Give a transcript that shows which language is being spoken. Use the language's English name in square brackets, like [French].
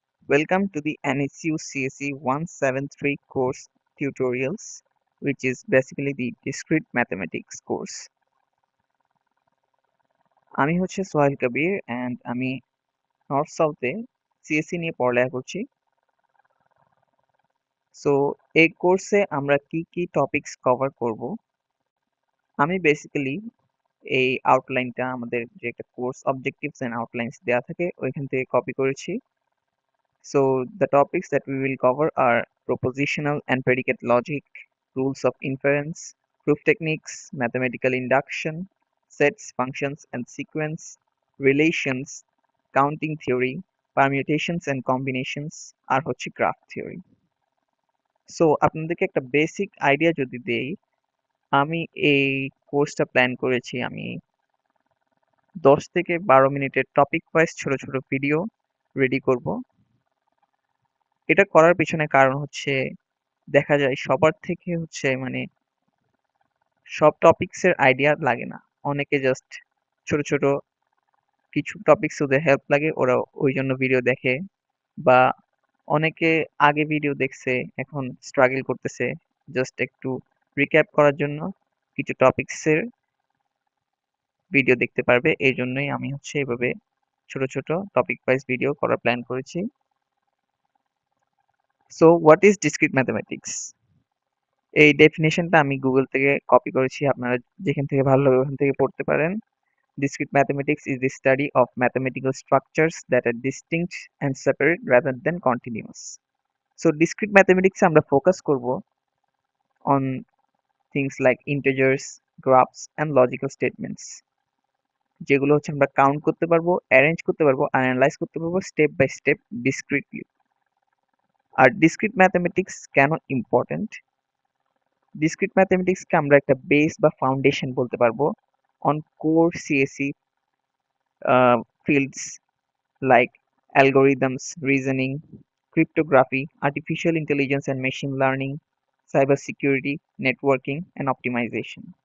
[English] Welcome to the NSU CSE 173 course tutorials, which is basically the discrete mathematics course. [Bangla] আমি হচ্ছে সোহেল কবির and আমি north সাউথে CSC নিয়ে পড়ালেখা করছি। সো এই কোর্সে আমরা কি টপিকস কভার করব, আমি বেসিক্যালি এই আউটলাইনটা আমাদের যে একটা কোর্স অবজেক্টিভস এন্ড আউটলাইনস দেওয়া থাকে ওইখান থেকে কপি করেছি। [English] So the topics that we will cover are propositional and predicate logic, rules of inference, proof techniques, mathematical induction, sets, functions and sequence, relations, counting theory, permutations and combinations, [Bangla] আর হচ্ছে [English] graph theory. [Bangla] So আপনাদেরকে একটা basic idea যদি দেই, আমি এই কোর্সটা plan করেছি আমি 10 থেকে 12 মিনিটের টপিক ওয়াইজ ছোট ছোট ভিডিও রেডি করব। এটা করার পিছনে কারণ হচ্ছে দেখা যায় সবার থেকে হচ্ছে মানে সব টপিকস এর আইডিয়া লাগে না। অনেকে জাস্ট ছোট ছোট কিছু টপিকস ওদের হেল্প লাগে, ওরা ওই জন্য ভিডিও দেখে, বা অনেকে আগে ভিডিও দেখছে এখন স্ট্রাগল করতেছে জাস্ট একটু রিক্যাপ করার জন্য কিছু টপিকস এর ভিডিও দেখতে পারবে। এই জন্যই আমি হচ্ছে এভাবে ছোট ছোট টপিক ওয়াইজ ভিডিও করার প্ল্যান করেছি। [English] So what is discrete mathematics? [Bangla] এই ডেফিনেশনটা আমি গুগল থেকে কপি করেছি, আপনারা যেখান থেকে ভালো লাগে ওখান থেকে পড়তে পারেন। [English] Discrete mathematics is the study of mathematical structures that are distinct and separate rather than continuous. [Bangla] So discrete mathematics আমরা ফোকাস করব [English] on things like integers, graphs and logical statements, [Bangla] যেগুলো হচ্ছে আমরা কাউন্ট করতে পারবো, অ্যারেঞ্জ করতে পারবো, অ্যানালাইজ করতে পারবো step by step ডিসক্রিটলি। আর discrete mathematics কেন ইম্পর্টেন্ট? ডিসক্রিট ম্যাথমেটিক্সকে আমরা একটা বেস বা ফাউন্ডেশন বলতে পারবো [English] On core CSC fields like algorithms, reasoning, cryptography, artificial intelligence and machine learning, cybersecurity, networking, and optimization.